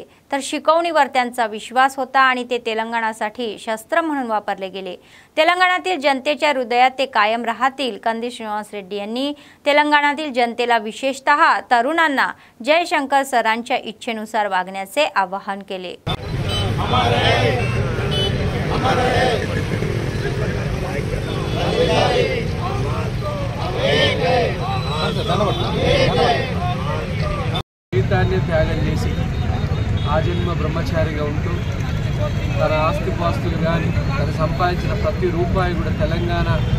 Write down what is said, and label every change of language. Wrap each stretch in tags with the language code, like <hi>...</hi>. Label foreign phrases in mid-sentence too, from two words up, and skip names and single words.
<mr>तर शिकवणीवर त्यांचा विश्वास होता आणि ते तेलंगणासाठी शस्त्र म्हणून वापरले गेले। तेलंगणातील जनतेच्या हृदयात ते कायम राहतील। कंदी श्रीनिवास रेड्डी यांनी तेलंगणातील जनतेला, विशेषतः तरुणांना जयशंकर सरांच्या इच्छेनुसार वागण्याचे आवाहन केले।</mr> <te>జీవితాన్ని త్యాగం చేసి ఆజన్మ బ్రహ్మచారిగా ఉంటూ తన ఆస్తిపాస్తులు కానీ తను సంపాదించిన ప్రతి రూపాయి కూడా తెలంగాణ</te>